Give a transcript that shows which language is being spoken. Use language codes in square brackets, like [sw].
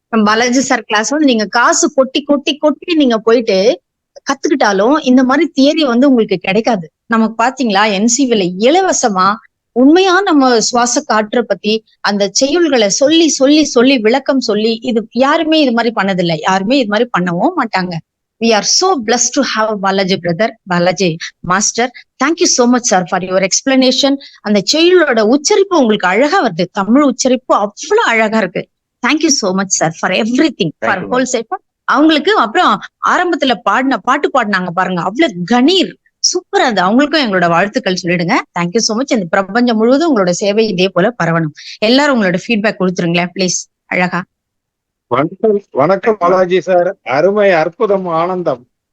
[ta] Balaji sir class வந்து நீங்க காசு கொட்டி கொட்டி கொட்டி நீங்க போயிட்டு கத்துக்கிட்டாலும் இந்த மாதிரி தியரி வந்து உங்களுக்கு கிடைக்காது. நமக்கு பாத்தீங்களா, என்சிவில இலவசமா உண்மையா நம்ம சுவாச காற்றை பத்தி அந்த செய்யுள்களை சொல்லி சொல்லி சொல்லி விளக்கம் சொல்லி, இது யாருமே இது மாதிரி பண்ணதில்லை, யாருமே இது மாதிரி பண்ணவும் மாட்டாங்க. [en] We are so blessed to have Balaji brother, Balaji master. Thank you so much sir for your explanation. [ta] அந்த செய்யுளோட உச்சரிப்பு உங்களுக்கு அழகா வருது. தமிழ் உச்சரிப்பு அவ்வளவு அழகா இருக்கு. [en] Thank you so much sir for everything, for whole set. [ta] அவங்களுக்கு அப்புறம் ஆரம்பத்துல பாட்டு பாடினாங்க பாருங்க, அவ்வளவு கணீர் சூப்பர். அது அவங்களுக்கும் எங்களோட வாழ்த்துக்கள் சொல்லிடுங்க. Thank you so much. இந்த பிரபஞ்சம் முழுவதும் உங்களோட சேவை இதே போல பரவணும். எல்லாரும் உங்களோட ஃபீட்பேக் கொடுத்துருங்களேன் பிளீஸ். அழகா. வணக்கம் பாலாஜி சார். அருமை, அற்புதம், ஆனந்தம்.